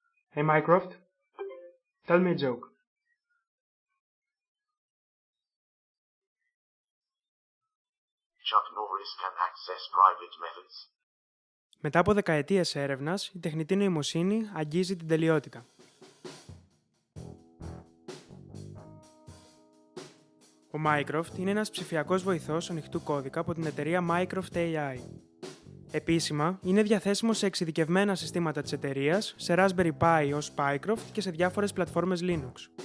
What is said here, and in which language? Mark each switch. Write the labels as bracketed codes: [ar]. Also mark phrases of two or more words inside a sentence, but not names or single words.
[en] Hey Mycroft, tell me a joke. Chuck Norris can access private methods. [el] Μετά από δεκαετίες έρευνας, η τεχνητή νοημοσύνη αγγίζει την τελειότητα. Ο Mycroft είναι ένας ψηφιακός βοηθός ανοιχτού κώδικα από την εταιρεία Mycroft AI. Επίσημα, είναι διαθέσιμο σε εξειδικευμένα συστήματα της εταιρείας, σε Raspberry Pi ως Pycroft και σε διάφορες πλατφόρμες Linux.